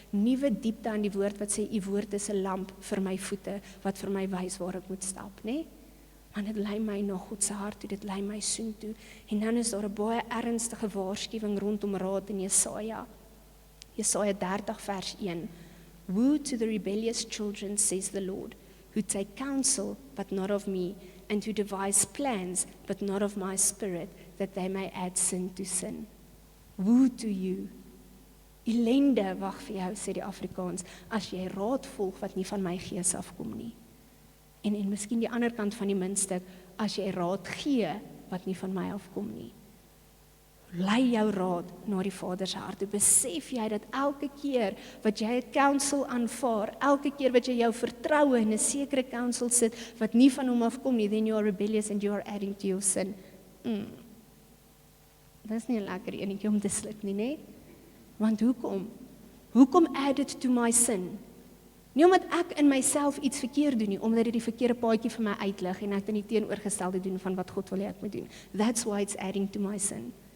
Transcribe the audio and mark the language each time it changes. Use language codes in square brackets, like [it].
[af] Nuwe diepte aan die woord wat sê, u woord is 'n lamp vir my voete, wat vir my wys waar ek moet stap, né? Want dit lei my na God se hart toe, dit lei my soontoe. En dan is daar 'n baie ernstige waarskuwing rondom raad in Jesaja 30 vers 1. [en] Woe to the rebellious children, says the Lord, who take counsel, but not of me, and who devise plans, but not of my spirit, that they may add sin to sin. Woe to you. [af] Ellende wag vir jou, sê die Afrikaans, as jy raad volg wat nie van my gees afkom nie. En miskien die ander kant van die muntstuk, as jy raad gee wat nie van my afkom nie. Lei jou raad na die Vader se hart. Besef jy dat elke keer wat jy 'n counsel aanvaar, elke keer wat jy jou vertroue in 'n sekere counsel sit wat nie van hom afkom nie, [en] then you are rebellious and you are adding to your sin. [af] Dis nie 'n lekker enetjie om te sluk nie, né? Want hoekom? Hoekom add it to my sin? Nie omdat ek in myself iets verkeerd doen nie, omdat dit die verkeerde paadjie vir my uitlig en ek dit nie teenoorgestelde doen van wat God wil hê ek moet doen. [en] That's why it's adding to my sin.